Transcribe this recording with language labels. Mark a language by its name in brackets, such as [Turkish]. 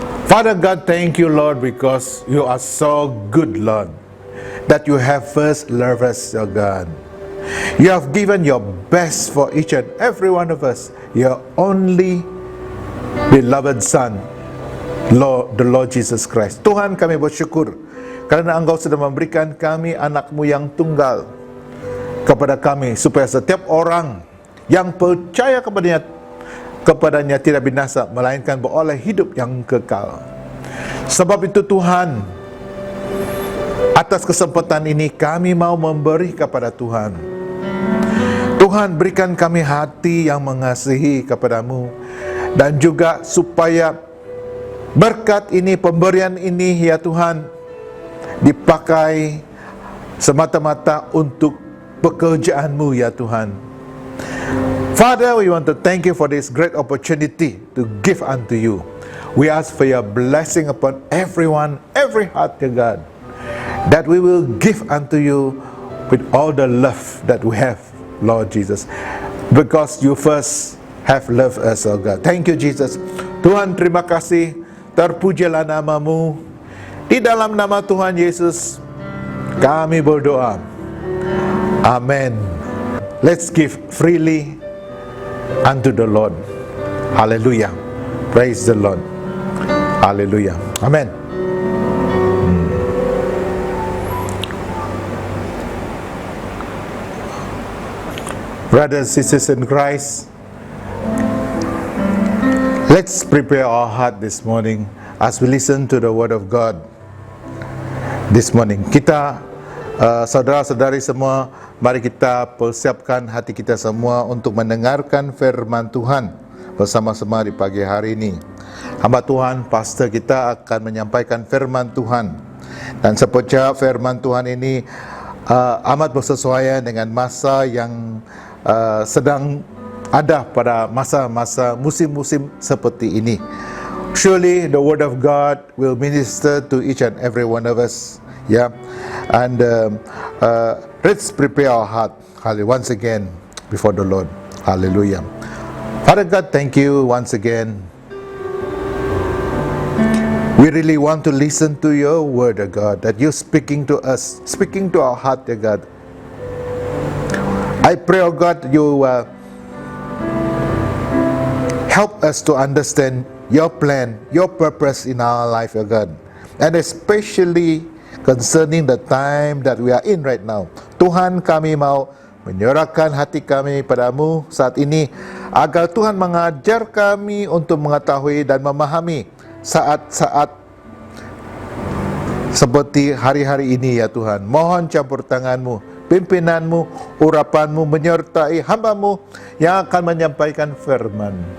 [English] Father God, thank you, Lord, because you are so good, Lord, that you have first loved us, oh God. You have given your best for each and every one of us, your only beloved Son, Lord, the Lord Jesus Christ. [Indonesian] Tuhan, kami bersyukur karena Engkau sudah memberikan kami anak-Mu yang tunggal kepada kami, supaya setiap orang yang percaya kepadanya tidak binasa, melainkan beroleh hidup yang kekal. Sebab itu Tuhan, atas kesempatan ini kami mau memberi kepada Tuhan. Tuhan, berikan kami hati yang mengasihi kepadamu, dan juga supaya berkat ini, pemberian ini ya Tuhan, dipakai semata-mata untuk pekerjaan-Mu ya Tuhan. [English] Father, we want to thank you for this great opportunity to give unto you. We ask for your blessing upon everyone, every heart, dear God, that we will give unto you with all the love that we have, Lord Jesus, because you first have loved us, oh God. Thank you, Jesus. [Indonesian] Tuhan, terima kasih. Terpujilah nama-Mu. Di dalam nama Tuhan Yesus, kami berdoa. [English] Amen. Let's give freely unto the Lord. Hallelujah. Praise the Lord. Hallelujah. Amen. Brothers, sisters in Christ, let's prepare our heart this morning as we listen to the Word of God this morning. [Indonesian] Kita, saudara-saudari semua, mari kita persiapkan hati kita semua untuk mendengarkan firman Tuhan bersama-sama di pagi hari ini. Hamba Tuhan, pastor kita akan menyampaikan firman Tuhan. Dan saya percaya firman Tuhan ini amat bersesuaian dengan masa yang sedang ada pada masa-masa musim-musim seperti ini. [English] Surely the Word of God will minister to each and every one of us. Yeah, and let's prepare our heart, once again before the Lord. Hallelujah. Father God, thank you once again. We really want to listen to your word, O God, that you're speaking to us, speaking to our heart, O God. I pray, O God, you help us to understand your plan, your purpose in our life, O God, and especially concerning the time that we are in right now. [Indonesian] Tuhan, kami mau menyerahkan hati kami padamu saat ini, agar Tuhan mengajar kami untuk mengetahui dan memahami saat-saat seperti hari-hari ini ya Tuhan. Mohon campur tangan-Mu, pimpinanmu, urapanmu menyertai hamba-Mu yang akan menyampaikan firman.